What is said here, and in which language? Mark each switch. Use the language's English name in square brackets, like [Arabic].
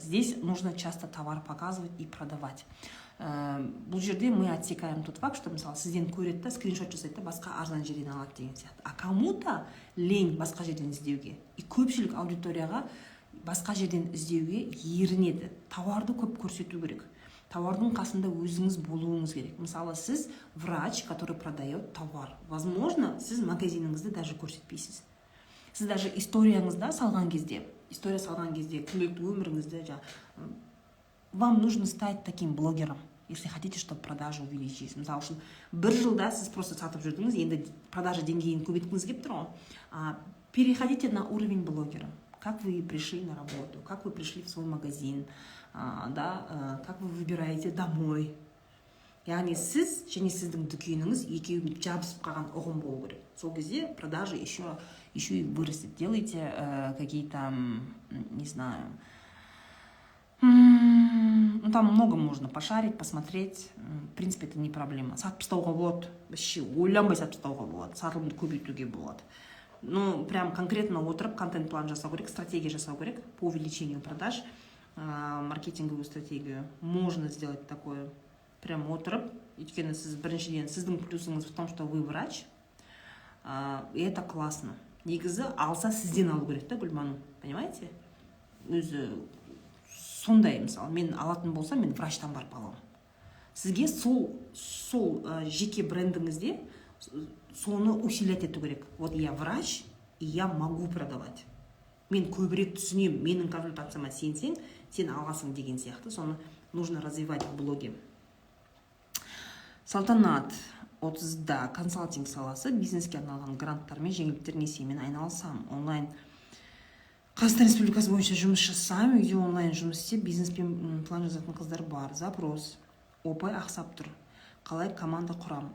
[Russian] Здесь нужно часто товар показывать и продавать. [Kazakh] Бұл жерде [Russian] мы отсекаем тот факт, что [Kazakh] мысалы сізден көреді да, скриншот жасайды да, басқа арзан жерден алады деген сияқты. [Russian] А кому-то лень [Kazakh] басқа жерден іздеуге. [Russian] И [Kazakh] көпшілік аудиторияға басқа жерден іздеуге ерінеді. Тауарды көп көрсету керек. Товардың қасында өзіңіз болуыңыз керек. Мысалы, сіз [Russian] врач, который продает товар. Возможно, [Kazakh] сіз магазиніңізді [Russian] даже [Kazakh] көрсетпейсіз. Сіз даже история салған кезде, күнделікті өміріңізді, [Russian] вам нужно стать таким блогером, если хотите, чтобы продажи увеличились. [Kazakh] Мысалы үшін, бір жылда сіз [Russian] просто [Kazakh] сатып жүрдіңіз, енді [Russian] продажа [Kazakh] деңгейін көбейткіңіз келіп тұр ғой. [Russian] Переходите на уровень блогера. Как вы пришли на работу, как вы пришли в свой магазин, да, как вы выбираете домой. [Kazakh] Яғни сіз және сіздің дүкеніңіз екеуін жабысып қалған ұғым болу керек. Сол кезде [Russian] продажи еще и вырастет. Делайте какие-то, не знаю, там много можно пошарить, посмотреть. В принципе, это не проблема. [Kazakh] Сатып тастауға болады, [Russian] вообще [Kazakh] ойланбай сатып тастауға болады, сатылымды көбейтуге болады. [Russian] Ну, прям конкретно [Kazakh] отырып контент-план жасау керек, [Russian] стратегия жасау керек по увеличению продаж, маркетинговую стратегию. Можно сделать такое. [Kazakh] Прям отырып, өйткені сіз біріншіден, сіздің плюсыңыз [Russian] в том, что вы врач, и это классно. [Kazakh] Негізі алса сізден алу керек та, Гүлбану, [Russian] понимаете? [Kazakh] Өзі сондай, мысалы, мен алатын болса, мен врачтан барып аламын. Сізге сол жеке брендіңізде соны [Russian] усилять [Kazakh] ету керек. [Russian] Вот я врач, и я могу продавать. [Kazakh] Мен көбірек түсінем, менің консультацияма сенсең, сен аласың деген сияқты. Соны [Russian] нужно развивать в блоге. [Kazakh] Салтанат 30-да консалтинг саласы, бизнеске арналған гранттармен, жеңілдіктер, несиемен айналысам. Онлайн Қазақстан Республикасы бойынша жұмыс жасам, үйде онлайн жұмыс істеп, бизнеспен план жазатын қыздар бар. [Russian] Запрос. [Kazakh] Опай ақсап тұр. Қалай команда құрам?